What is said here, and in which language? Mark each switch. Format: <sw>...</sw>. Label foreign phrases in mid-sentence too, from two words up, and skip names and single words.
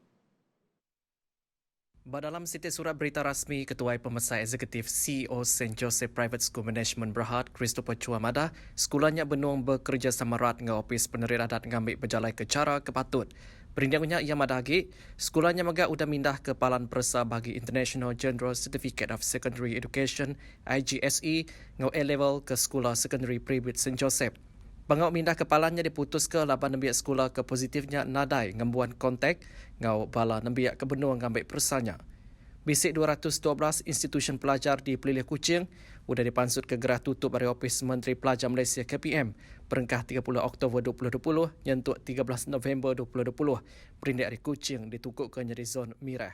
<iba>Dalam situs surat berita rasmi Ketua Pemesai Eksekutif CEO St. Joseph Private School Management Berhad, Christopher Chua madah, sekolahnya benung bekerjasama erat dengan Opis Penerit Adat ngambil berjalan ke cara kepatut. Perindangnya ia madah lagi, sekolahnya megak udah mindah ke Palan Persa bagi International General Certificate of Secondary Education IGSE ngau A-level ke Sekolah Secondary Private St. Joseph. Pengau mindah kepalanya diputus ke laban nembiak sekolah ke positifnya nadai ngembuan kontak ngau bala nembiak ke benua ngambil persanya. Bisik 212 institusi pelajar di Pelilih Kuching sudah dipansut ke gerah tutup dari Opis Menteri Pelajar Malaysia KPM perengkah 30 Oktober 2020 nyentuk 13 November 2020 perindik dari Kuching ditukuk ke jadi zon merah.</iba>